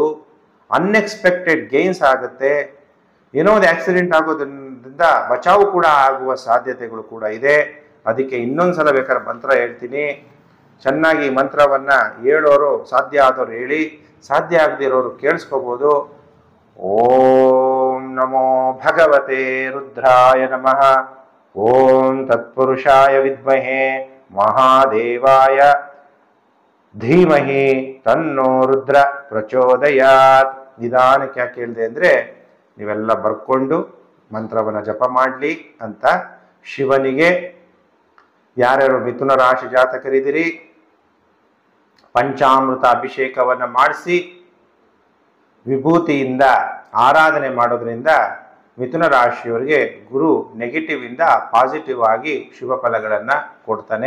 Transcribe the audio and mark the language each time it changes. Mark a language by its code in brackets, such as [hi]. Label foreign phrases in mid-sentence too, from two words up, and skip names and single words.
[en] unexpected gains [kn] ಆಗುತ್ತೆ. ಏನೋ ಒಂದು ಆಕ್ಸಿಡೆಂಟ್ ಆಗೋದ್ರಿಂದ ಬಚಾವು ಕೂಡ ಆಗುವ ಸಾಧ್ಯತೆಗಳು ಕೂಡ ಇದೆ. ಅದಕ್ಕೆ ಇನ್ನೊಂದ್ಸಲ ಬೇಕಾದ್ರೆ ಮಂತ್ರ ಹೇಳ್ತೀನಿ, ಚೆನ್ನಾಗಿ ಮಂತ್ರವನ್ನ ಹೇಳೋರು ಸಾಧ್ಯ ಆದವ್ರು ಹೇಳಿ, ಸಾಧ್ಯ ಆಗದಿರೋರು ಕೇಳಿಸ್ಕೋಬಹುದು. [sa] ಓಂ ನಮೋ ಭಗವತೆ ರುದ್ರಾಯ ನಮಃ. ಓಂ ತತ್ಪುರುಷಾಯ ವಿದ್ಮಹೇ ಮಹಾದೇವಾಯ ಧೀಮಹಿ ತನ್ನೋ ರುದ್ರ ಪ್ರಚೋದಯಾತ್. [kn] ನಿಧಾನಕ್ಕೆ ಯಾಕೆ ಹೇಳಿದೆ ಅಂದ್ರೆ, ನೀವೆಲ್ಲ ಬರ್ಕೊಂಡು ಮಂತ್ರವನ್ನ ಜಪ ಮಾಡಲಿ ಅಂತ ಶಿವನಿಗೆ. ಯಾರ್ಯಾರು ಮಿಥುನ ರಾಶಿ ಜಾತಕರಿದ್ದೀರಿ, ಪಂಚಾಮೃತ ಅಭಿಷೇಕವನ್ನ ಮಾಡಿಸಿ ವಿಭೂತಿಯಿಂದ ಆರಾಧನೆ ಮಾಡೋದ್ರಿಂದ ಮಿಥುನ ರಾಶಿಯವರಿಗೆ ಗುರು ನೆಗೆಟಿವ್ ಇಂದ ಪಾಸಿಟಿವ್ ಆಗಿ ಶುಭ ಫಲಗಳನ್ನು ಕೊಡ್ತಾನೆ.